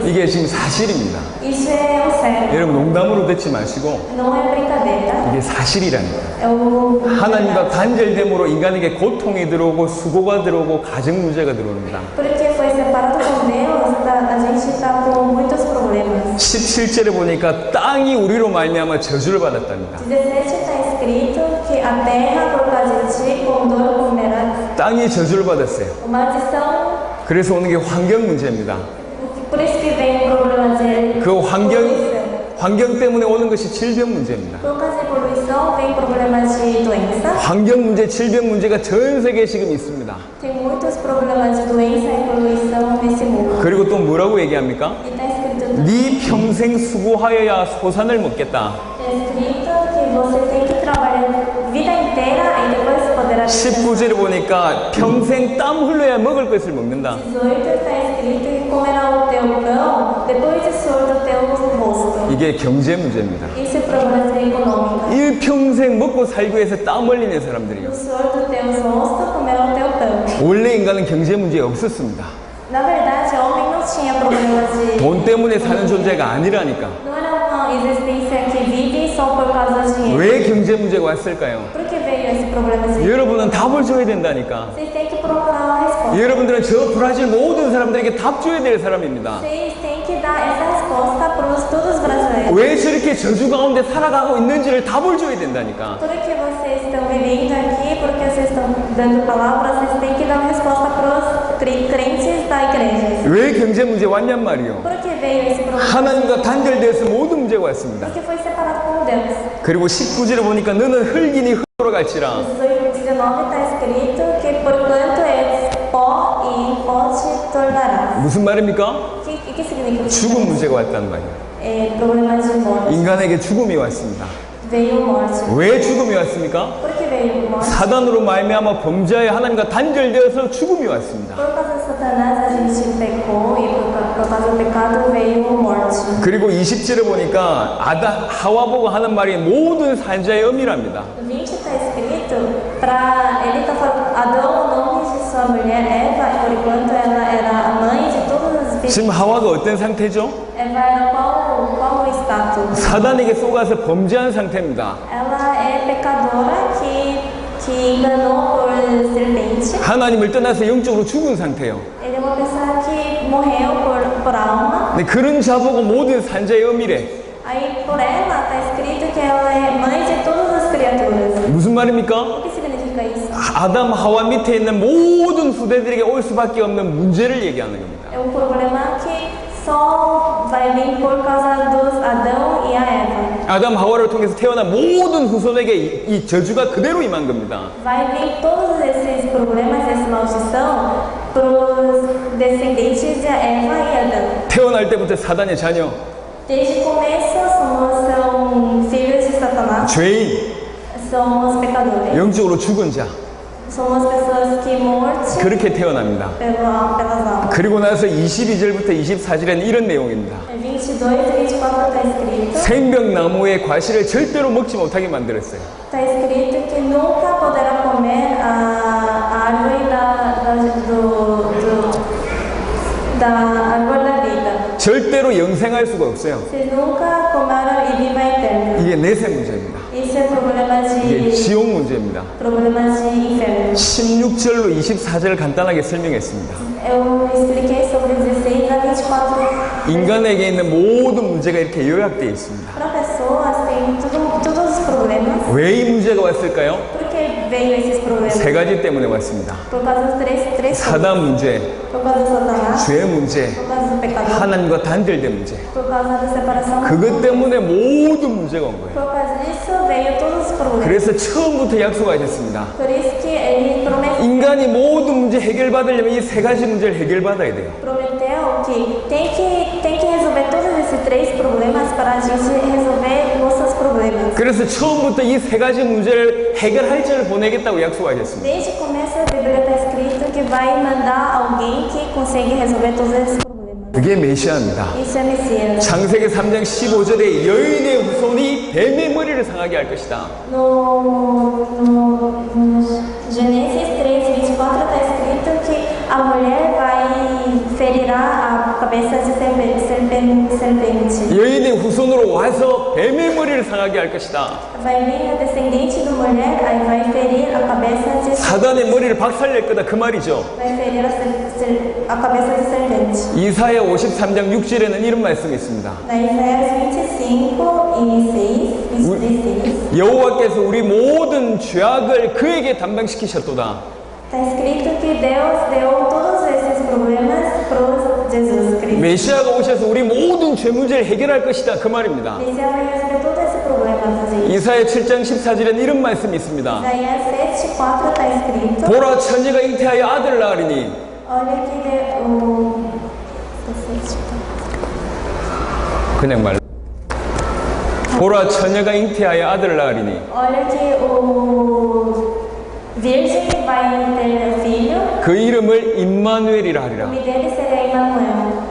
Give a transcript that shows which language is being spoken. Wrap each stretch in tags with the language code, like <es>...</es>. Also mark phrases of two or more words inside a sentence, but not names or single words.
<ko>이게 지금 사실입니다.</ko> <pt>Isso é o certo.</pt> <ko>여러분 농담으로 듣지 마시고</ko> <pt>Não é brincadeira.</pt> <ko>이게 사실이라니까.</ko> <pt>É o</pt> <ko>하나님과 단절됨으로 인간에게 고통이 들어오고 수고가 들어오고 가정 문제가 들어옵니다.</ko> <pt>Porque foi separado com Deus, a gente está com muitos problemas.</pt> <ko>17절에 보니까 땅이 우리로 말미암아 저주를 받았답니다.</ko> <pt>17 está escrito que a terra por causa de ti com dor comerá.</pt> <ko>땅이 저주를 받았어요.</ko> <pt>Maldição.</pt> <ko>그래서 오는 게 환경 문제입니다.</ko> <pt>Por isso que vem o problema de</pt> <ko>그</ko> <pt>poluição.</pt> <ko>환경 때문에 오는 것이 질병 문제입니다.</ko> <pt>Por causa de poluição vem problemas de doença.</pt> <ko>환경 문제, 질병 문제가 전 세계에 지금 있습니다.</ko> <pt>Tem muitos problemas de doença e poluição nesse mundo.</pt> <ko>그리고 또 뭐라고 얘기합니까?</ko> <pt>E está escrito,</pt> <ko>네 평생 수고하여야 소산을 먹겠다.</ko> <pt>que você tem que trabalhar a vida inteira e depois poderá</pt> <ko>19절에 보니까 평생 땀 흘려야 먹을 것을 먹는다.</ko> <pt>18 está escrito que comerá o teu pão depois de suor do teu rosto.</pt> <ko>이게 경제 문제입니다.</ko> <pt>Isso é problema econômico.</pt> <ko>일평생 먹고 살기 위해서 땀 흘리는 사람들이요.</ko> <pt>O suor do teu rosto comerá o teu pão.</pt> <ko>원래 인간은 경제 문제 없었습니다.</ko> <pt>Na verdade, o homem não tinha problemas de...</pt> <ko>돈 때문에 사는 존재가 아니라니까.</ko> <pt>Não era uma existência que vive só por causa do dinheiro.</pt> <ko>왜 경제 문제가 왔을까요?</ko> <pt>Por que veio esse problema de...</pt> <ko>여러분은 답을 줘야 된다니까.</ko> <pt>Vocês têm que procurar uma resposta.</pt> <ko>여러분들은 저 브라질 모든 사람들에게 답 줘야 될 사람입니다.</ko> <pt>Vocês têm que dar essa resposta para todos os brasileiros.</pt> <ko>왜 저렇게 저주 가운데 살아가고 있는지를 답을 줘야 된다니까.</ko> <pt>Tudo que vocês estão vivendo aqui, porque vocês estão dando palavras, vocês têm que dar uma resposta para os crentes da igreja.</pt> <ko>왜 경제 문제 왔냔 말이요.</ko> <pt>Por que veio esse problema?</pt> <ko>하나님과 단절돼서 모든 문제가 왔습니다.</ko> <pt>Porque foi separado com Deus.</pt> <ko>그리고 19절에 보니까 너는 흙이니 흙으로 갈지라.</ko> <pt>19 está escrito que porquanto és pó e em pó te tornarás.</pt> <ko>무슨 말입니까?</ko> <pt>O que significa?</pt> <ko>죽음 문제가 왔단 말이에요.</ko> <pt>É problema de morte.</pt> <ko>인간에게 죽음이 왔습니다.</ko> <pt>Veio morte.</pt> <ko>왜 죽음이 왔습니까?</ko> <pt>Por que veio morte?</pt> <ko>사단으로 말미암아 범죄하여 하나님과 단절되어서 죽음이 왔습니다.</ko> <pt>Por causa de Satanás a gente pecou e por causa do pecado veio morte.</pt> <ko>그리고 20절에 보니까 하와 보고 하는 말이 모든 산자의 의미랍니다.</ko> <pt>No 20 está escrito para ele está falando Adão o nome de sua mulher Eva, por enquanto ela era a mãe de todos os filhos.</pt> <ko>지금 하와가 어떤 상태죠?</ko> <pt>Eva era qual o status?</pt> <ko>사단에게 속아서 범죄한 상태입니다.</ko> <pt>Ela é pecadora que enganou por serpente.</pt> <ko>하나님을 떠나서 영적으로 죽은 상태예요.</ko> <pt>Ele é uma pessoa que morreu por alma.</pt> <ko>근데 그런 자보고 모든 산자의 의미래.</ko> <pt>Aí por ela está escrito que ela é mãe de todas as criaturas.</pt> <ko>무슨 말입니까?</ko> <pt>O que significa isso?</pt> <ko>아담 하와 밑에 있는 모든 후대들에게 올 수밖에 없는 문제를 얘기하는 겁니다.</ko> <pt>É um problema que só vai vir por causa dos Adão e a Eva.</pt> <ko>아담 하와를 통해서 태어난 모든 후손에게 이 저주가 그대로 임한 겁니다.</ko> <pt>Vai vir todos esses problemas, essa maldição, para os descendentes de Eva e Adão.</pt> <ko>태어날 때부터 사단의 자녀,</ko> <pt>Desde o começo são filhos de Satanás,</pt> <ko>죄인,</ko> <pt>somos pecadores.</pt> <ko>영적으로 죽은 자,</ko> <pt>Somos pessoas que mortes</pt> <ko>그렇게 태어납니다.</ko> <pt>pelas almas.</pt> <ko>그리고 나서 22절부터 24절에는 이런 내용입니다.</ko> <pt>22 e 24 está escrito.</pt> <ko>생명나무의 과실을 절대로 먹지 못하게 만들었어요.</ko> <pt>Está escrito que nunca poderá comer a árvore da árvore da vida.</pt> <ko>절대로 영생할 수가 없어요.</ko> <pt>Vocês nunca comeram e viva eterna.</pt> <ko>이게 내세 문제입니다.</ko> <pt>Isso é problema</pt> <ko>이게</ko> <pt>de</pt> <ko>지옥 문제입니다.</ko> <pt>de inferno.</pt> <ko>16절로 24절을 간단하게 설명했습니다.</ko> <pt>Eu expliquei sobre 16 a 24.</pt> <ko>인간에게 있는 모든 문제가 이렇게 요약되어 있습니다.</ko> <pt>Para pessoas tem todos os problemas.</pt> <ko>왜 이 문제가 왔을까요?</ko> <pt>Por que veio esses problemas?</pt> <ko>세 가지 때문에 왔습니다.</ko> <pt>Por causa dos três coisas.</pt> <ko>사단 문제,</ko> <pt>Por causa do Satanás,</pt> <ko>죄 문제,</ko> <pt>por causa do pecador,</pt> <ko>하나님과 단절된 문제.</ko> <pt>por causa da separação.</pt> <ko>그것 때문에 모든 문제가 온 거예요.</ko> <pt>Por causa disso veio todos os problemas.</pt> <ko>그래서 처음부터 약속하셨습니다.</ko> <pt>Por isso que ele prometeu</pt> <ko>인간이 모든 문제 해결받으려면 이 세 가지 문제를 해결받아야 돼요.</ko> <pt>que tem que resolver todos esses três problemas para a gente resolver nossos problemas.</pt> <ko>그래서 처음부터 이 세 가지 문제를 해결할 자를 보내겠다고 약속하셨습니다.</ko> <pt>Desde o começo da Bíblia está escrito que vai mandar alguém que consegue resolver todos esses problemas.</pt> <ko>그게 메시아입니다.</ko> <pt>Isso é Messias.</pt> <ko>창세기 3장 15절에 여인의 후손이 뱀의 머리를 상하게 할 것이다.</ko> <pt>No Gênesis 3:24 está escrito que a mulher ferirá a cabeça de serpente.</pt> <ko>여인의 후손으로 와서 뱀의 머리를 상하게 할 것이다.</ko> <pt>Vai vir a descendente da mulher, aí vai ferir a cabeça de</pt> <ko>사단의 머리를 박살낼 거다 그 말이죠.</ko> <pt>vai ferir a cabeça de serpente.</pt> <ko>이사야 53장 6절에는 이런 말씀이 있습니다.</ko> <pt>Na Isaías 25:6</pt> <ko>여호와께서 우리 모든 죄악을 그에게 담당시키셨도다.</ko> <pt>está escrito que Deus deu todos esses problemas para Jesus Cristo.</pt> <ko>메시아가 오셔서 우리 모든 죄 문제를 해결할 것이다 그 말입니다.</ko> <pt>Messias vai resolver todo esse problema pra gente.</pt> <ko>이사야 7장 14절에는 이런 말씀이 있습니다.</ko> <pt>Isaías 7:4 está escrito.</pt> <ko>보라 처녀가 잉태하여 아들을 낳으리니</ko> <pt>Olha que o</pt> <ko>그냥 말 보라 처녀가 잉태하여 아들을 낳으리니</ko> <pt>Olha que o virgem vai ter filho.</pt> <ko>그 이름을 임마누엘이라</ko> <pt>O</pt> <ko>하리라.</ko> <pt>nome dele seria Emmanuel.</pt>